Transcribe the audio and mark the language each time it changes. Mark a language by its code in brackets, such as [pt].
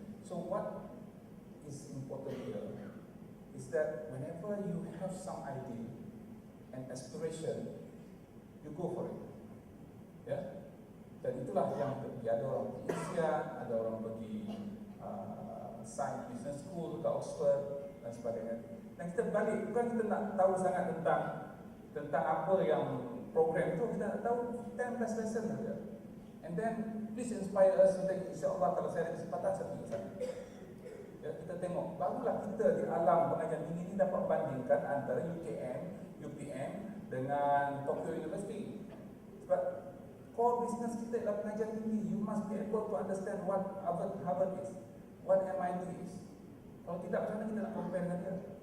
[en] So what is important here is that whenever you have some idea and aspiration, you go for it. [ms] Dan itulah yang terjadi. Ada orang pergi Asia, ada orang pergi Science Business School ke Oxford dan sebagainya. Dan kita balik, bukan kita nak tahu sangat tentang apa yang program itu, kita nak tahu 10 best lesson saja. [en] And then please inspire us. [ms] InsyaAllah kalau saya ada kesempatan, saya pergi sana. Kita tengok, barulah kita di alam pengajian tinggi ini dapat bandingkan antara UKM, UPM dengan Tokyo University. Sebab [en] core business [ms] kita adalah pengajian tinggi. [en] You must be able to understand what Harvard is, what MIT is. [ms] Kalau tidak, macam mana kita nak compare dengan dia?